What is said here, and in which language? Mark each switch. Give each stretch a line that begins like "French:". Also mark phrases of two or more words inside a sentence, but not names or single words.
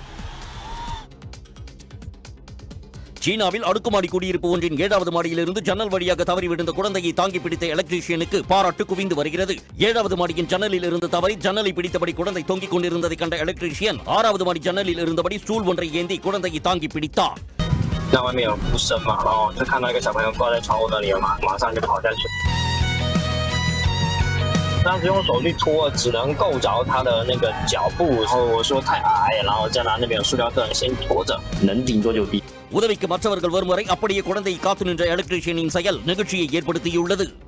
Tamil: சீனாவில் அடுக்குமாடி குடியிருப்பு ஒன்றின் 7வது மாடியிலிருந்து ஜன்னல் வழியாக தவறி விழுந்த குழந்தையை தாங்கி பிடித்த எலக்ட்ரீஷியனுக்கு பாராட்டு குவிந்து வருகிறது. 7வது மாடியின் ஜன்னலில் இருந்து தவறி ஜன்னலை பிடித்தபடி குழந்தை தொங்கிக் கொண்டிருந்ததை கண்ட எலக்ட்ரீஷியன் 6வது மாடி ஜன்னலில் இருந்தபடி ஸ்டூல் ஒன்றை ஏந்தி குழந்தையை தாங்கி பிடித்தார்.
Chinese: 那外面有哭声嘛，然后就看到一个小朋友挂在窗户那里了嘛，马上就跑下去。当时用手去拖，只能够着他的那个脚步，然后我说太矮，然后叫他那边有塑料凳先驮着，能顶多就顶。
Tamil: உதவிக்கு மற்றவர்கள் வரும் வரை அப்படியே குழந்தையை காத்து நின்ற எலக்ட்ரீஷியனின் செயல் நிகழ்ச்சியை ஏற்படுத்தியுள்ளது.